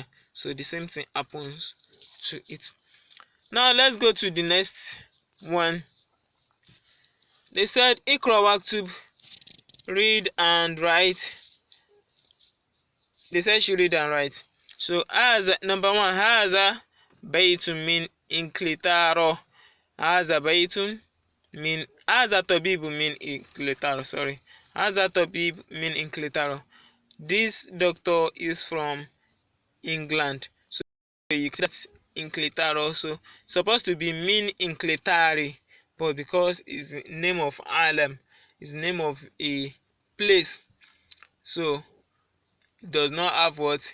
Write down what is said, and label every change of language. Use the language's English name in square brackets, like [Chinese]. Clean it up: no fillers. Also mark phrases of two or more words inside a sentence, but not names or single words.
[English] So the same thing happens to it. Now let's go to the next one. They said [Arabic] اقرأ واكتب, [English] read and write. They said she read and write. So as number one, [Arabic] هذا بيت من إنكلترا. هذا بيت من، هذا طبيب من إنكلترا. Sorry, هذا طبيب من إنكلترا. [English] This doctor is from England. So you see that Inclitaro also supposed to be [Arabic] من إنكلترا, [English] but because it's the name of Alam, it's the name of a place, so it does not have what?